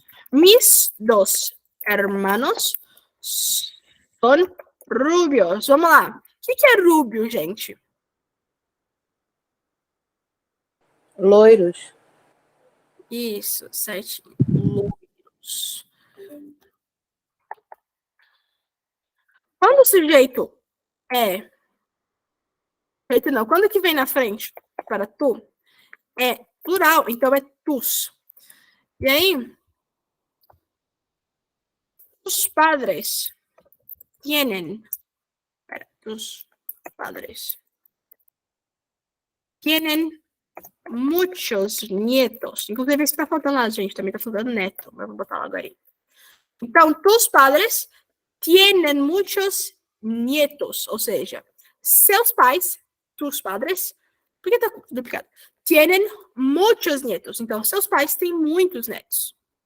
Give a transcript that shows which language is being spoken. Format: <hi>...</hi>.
<es>Mis 2 hermanos son rubios.</es> <pt>Vamos lá. O que é rubio, gente? Loiros. Isso, certinho. Loiros. Quando o sujeito é... Não, quando que vem na frente para tu, é plural, então é tus. E aí,</pt> <es>os padres tienen, tus padres tienen muchos nietos.</es> <pt>Inclusive, esse tá faltando lá, gente, também tá faltando neto, mas vou botar lá agora aí. Então,</pt> <es>tus padres tienen muchos nietos,</es> <pt>ou seja, seus pais,</pt> <es>tus padres,</es> <pt>por que tá duplicado?</pt> <es>Tienen muchos nietos.</es> <pt>Então, seus pais têm muitos netos.</pt>